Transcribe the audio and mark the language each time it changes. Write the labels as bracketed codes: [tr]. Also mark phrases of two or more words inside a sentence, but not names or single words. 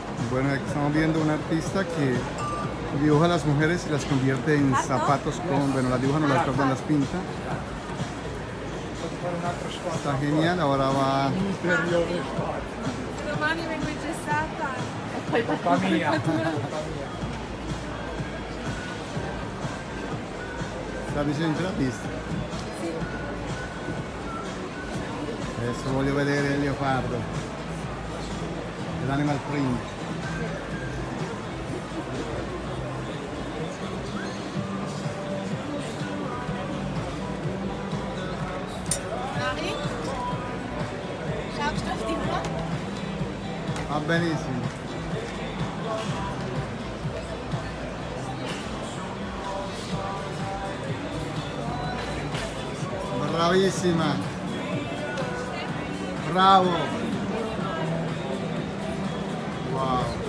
[es] Bueno, aquí estamos viendo un artista que dibuja a las mujeres y las convierte en zapatos con, bueno, las dibuja, no las corta, las pinta. Está genial, ahora va. [it] Domani vengo ingessata e poi Colpa mia. Sta dicendo la pista. Adesso voglio vedere il leopardo, l' [en] animal print. [it] Mari? [de] Schaust du auf die Uhr? [it] Va benissimo. Bravissima. Bravo. Wow.